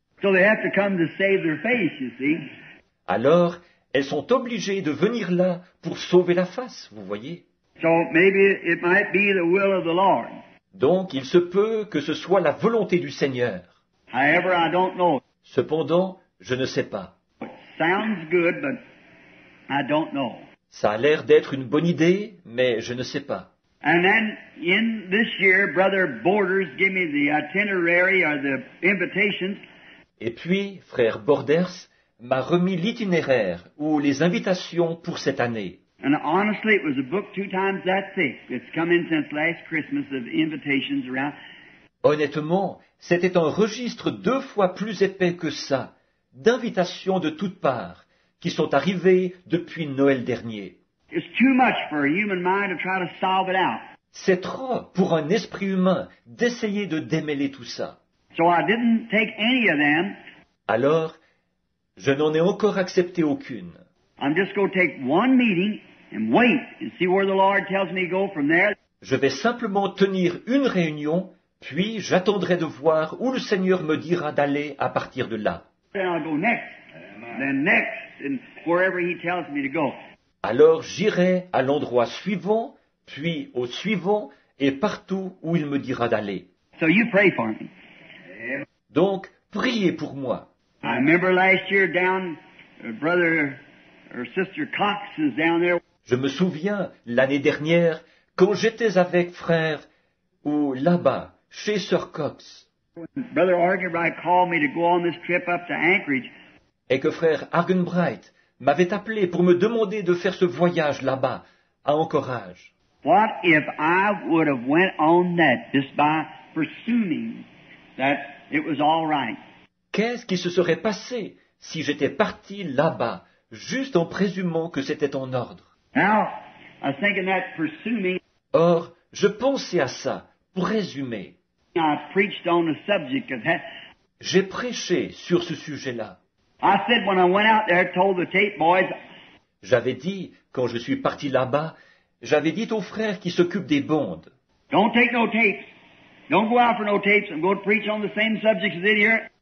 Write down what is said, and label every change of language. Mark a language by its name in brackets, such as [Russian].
[English] So they have to come to save their face, you see. [French] Alors, elles sont obligées de venir là pour sauver la face, vous voyez. [English] So maybe it might be the will of the Lord. [French] Donc, il se peut que ce soit la volonté du Seigneur. [English] However, I don't know. [French] Cependant, je ne sais pas. [English] It sounds good, but I don't know. [French] Ça a l'air d'être une bonne idée, mais je ne sais pas. [English] And then in this year, Brother Borders gave me the itinerary or the invitations. [French] Et puis, frère Borders m'a remis l'itinéraire ou les invitations pour cette année. [English] And honestly, it was a book 2 times that thick. It's come in since last Christmas of invitations around. [French] Honnêtement, c'était un registre 2 fois plus épais que ça, d'invitations de toutes parts, qui sont arrivées depuis Noël dernier. [English] It's too much for a human mind to try to solve it out. [French] C'est trop pour un esprit humain d'essayer de démêler tout ça. [English] So I didn't take any of them. [French] Alors, je n'en ai encore accepté aucune. [English] I'm just going to take one meeting and wait and see where the Lord tells me to go from there. [French] Je vais simplement tenir une réunion, puis j'attendrai de voir où le Seigneur me dira d'aller à partir de là. [English] Then I'll go next, then next, and wherever He tells me to go. [French] Alors j'irai à l'endroit suivant, puis au suivant, et partout où il me dira d'aller. [English] So you pray for me. [French] Donc, priez pour moi. [English] I remember last year down, Brother or Sister Cox is down there. [French] Je me souviens, l'année dernière, quand j'étais avec frère, ou là-bas, chez Sir Cox, [English] Brother Argenbright called me to go on this trip up to Anchorage. [French] et que frère Argenbright m'avait appelé pour me demander de faire ce voyage là-bas, à Anchorage. [English] What if I would have went on that just by presuming that it was all right? [French] Qu'est-ce qui se serait passé si j'étais parti là-bas, juste en présumant que c'était en ordre? [English] Now, I was thinking that presuming, [French] Or, je pensais à ça, pour résumer. [English] I preached on the subject of that. [French] J'ai prêché sur ce sujet-là. [English] I said when I went out there, told the tape boys, [French] J'avais dit, quand je suis parti là-bas, j'avais dit aux frères qui s'occupent des bandes, [English] don't take no tapes. Don't go out for no tapes. I'm going to preach on the same subjects as it here.